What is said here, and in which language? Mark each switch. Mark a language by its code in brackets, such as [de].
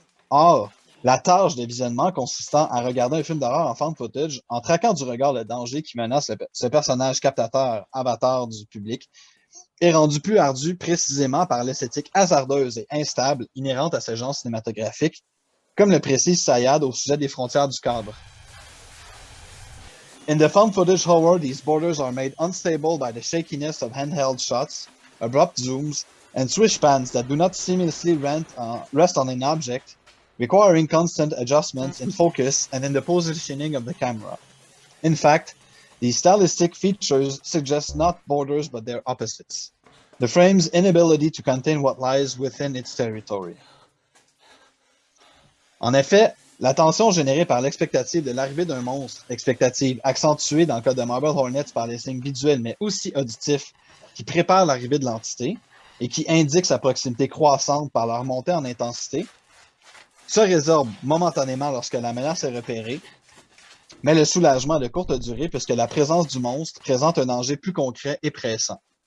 [fr] Or, la tâche de visionnement consistant à regarder un film d'horreur en found footage en traquant du regard le danger qui menace ce personnage captateur, avatar du public, est rendue plus ardue précisément par l'esthétique hasardeuse et instable inhérente à ce genre cinématographique, comme le précise Sayad au sujet des frontières du cadre. [en] In the found footage horror, these borders are made unstable by the shakiness of handheld shots, abrupt zooms, and swish pans that do not seamlessly rest on an object, requiring constant adjustments in focus and in the positioning of the camera. In fact, these stylistic features suggest not borders but their opposites. The frame's inability to contain what lies within its territory. [fr] En effet, la tension générée par l'expectative de l'arrivée d'un monstre, expectative accentuée dans le cas de Marble Hornets par les signes visuels mais aussi auditifs qui préparent l'arrivée de l'entité et qui indiquent sa proximité croissante par leur montée en intensité, se résorbe momentanément lorsque la menace est repérée, mais le soulagement est de courte durée puisque la présence du monstre présente un danger plus concret et pressant.